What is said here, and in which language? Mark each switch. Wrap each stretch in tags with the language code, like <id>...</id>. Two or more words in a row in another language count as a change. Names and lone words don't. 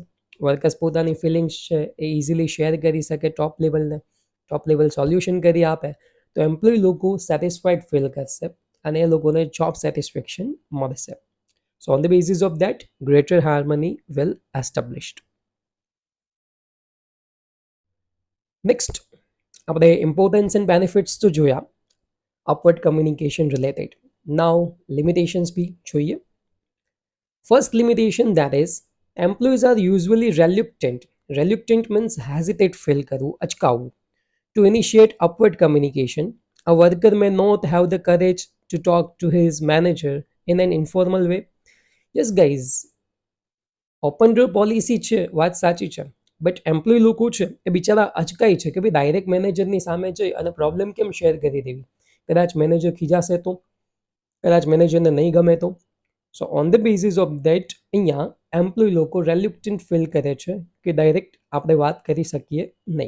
<gu>વર્કર્સ પોતાની ફિલિંગ્સ છે એ ઇઝીલી શેર કરી શકે ટોપ લેવલને, ટોપ લેવલ સોલ્યુશન કરી આપે તો એમ્પ્લોય લોકો</gu> <en>satisfied feel</en> <gu>કરશે અને એ લોકોને</gu> <en>job satisfaction</en> <gu>મળશે.</gu> <en>so on the basis of that greater harmony will established.</en> <gu>નેક્સ્ટ આપણે</gu> <en>importance and benefits</en> <gu>તો જોયા</gu> <en>upward communication related. Now limitations bhi જોઈએ. First limitation, that is employees are usually reluctant. Reluctant means hesitate feel</en> <gu>કરવું, અચકાવવું,</gu> <en>to initiate upward communication. A worker may not have the courage to talk to his manager in an informal way. Yes, guys, open door policy</en> <gu>છે, વાત સાચી છે, બટ એમ્પ્લોય લોકો છે એ બિચારા અચકાય છે કે ભાઈ ડાયરેક્ટ મેનેજરની સામે જઈ અને પ્રોબ્લેમ કેમ શેર કરી દેવી, કદાચ મેનેજર ખીજાશે તો, કદાચ મેનેજરને નહીં ગમે તો.</gu> <en>so on the basis of that</en> <gu>અહીંયા એમ્પ્લોય લોકો રેલ્યુક્ટન્ટ ફીલ કરે છે કે ડાયરેક્ટ આપણે વાત કરી શકીએ નહીં.</gu>